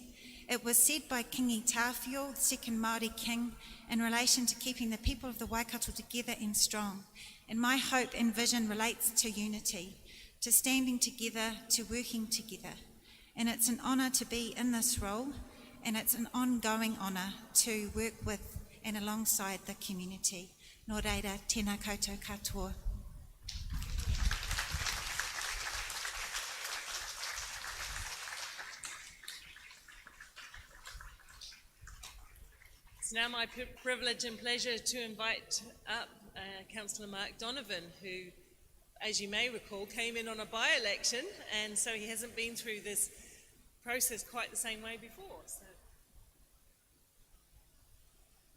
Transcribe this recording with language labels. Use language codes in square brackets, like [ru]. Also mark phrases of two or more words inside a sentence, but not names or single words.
[en] It was said by Kingi Tāwhio, the second Māori king, in relation to keeping the people of the Waikato together and strong. And my hope and vision relates to unity, to standing together, to working together. And it's an honour to be in this role, and it's an ongoing honour to work with and alongside the community. [mi] Nō reira, tēnā koutou katoa. [en] It's now my privilege and pleasure to invite up Councillor Mark Donovan, who, as you may recall, came in on a by-election, and so he hasn't been through this process quite the same way before.